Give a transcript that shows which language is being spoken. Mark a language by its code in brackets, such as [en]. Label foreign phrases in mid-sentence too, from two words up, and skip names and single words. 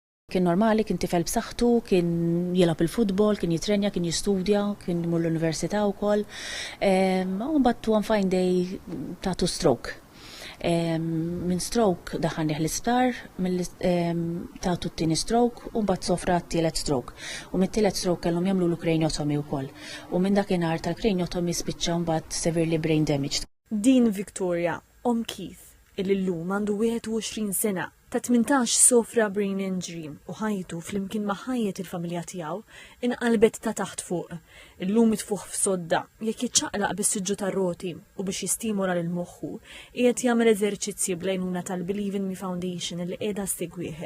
[mt] Kien normali, kien tifel b'saħħtu, kien jilgħab il-futbol, kien jitrenja, kien jistudja, kien imur l-università wkoll. U mbagħad [en] one fine day [mt] tagħtu stroke. Min stroke daħħalnieh l-isptar, tagħtu t-tieni stroke u mbagħad sofra t-tielet stroke. U mit-tielet stroke kellhom jagħmlu l-craniotomy wkoll. U minn dakinhar tal-craniotomy spiċċa mbagħad [en] severely brain damaged. [mt] Din Victoria, Keith, il-lum għandu 21 sena, ta' 18 sofra [en] brain injury [mt] u ħajtu fl-imkien ma' ħajjet il-familja tiegħu inqalbet ta' taħt fuq. Illum mitfuħ f'sodda jekk jiċċaqlaq bis-siġġu tar-roti u biex jistimula lil moħħu qiegħed jagħmel eżerċizzji bl-għajnuna tal-Believe in Me Foundation li qiegħda segwih.